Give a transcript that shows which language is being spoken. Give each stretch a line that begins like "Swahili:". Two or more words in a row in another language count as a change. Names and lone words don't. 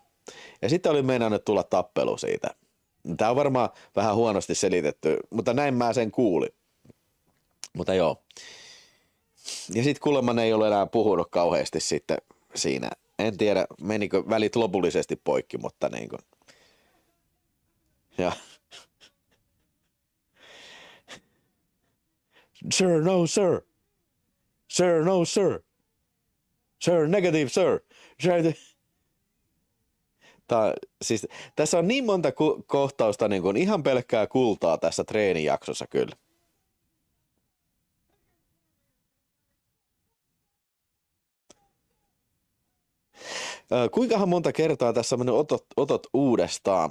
Finnish: Ja sitten oli meinannut tulla tappelu siitä. Tää on varmaan vähän huonosti selitetty, mutta näin mä sen kuulin. Mutta joo. Ja sit kuulemma ne ei ole enää puhunut kauheasti sitten siinä. En tiedä, menikö välit lopullisesti poikki, mutta niinku.
English: Ja Sir, no sir. Sir, no sir. Sir, negative sir.
Finnish: Siis, tässä on niin monta kohtausta niin kuin ihan pelkkää kultaa tässä treenijaksossa kyllä. Kuinkahan monta kertaa tässä on mennyt otot uudestaan?